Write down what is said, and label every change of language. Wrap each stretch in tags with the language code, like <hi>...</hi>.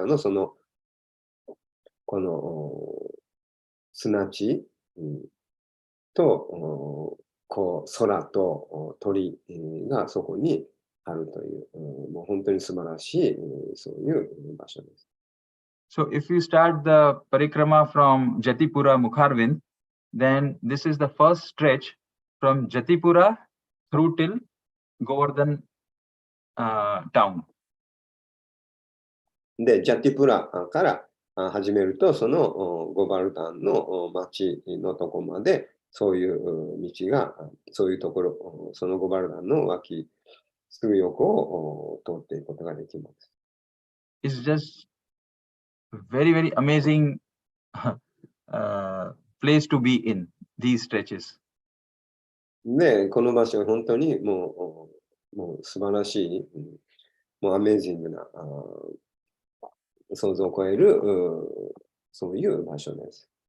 <ja>のこの砂地、とこう空と鳥がそこにあるという、もう本当に素晴らしい、そういう場所です。</ja> <en>So if you start the parikrama from Jatipura Mukharvind, then this is the first stretch from Jatipura through till Govardhan town.</en> <ja>で、ジャティプラから始めると、そのゴバルダンの町のとこまで、そういう道が、そういうところ、そのゴバルダンの脇、すぐ横を通っていくことができます。</ja> <en>It's just very, very amazing place to be in these stretches.</en> <ja>で、この場所は本当にもう素晴らしい、もうアメージングな、想像を超える、そういう場所です。</ja>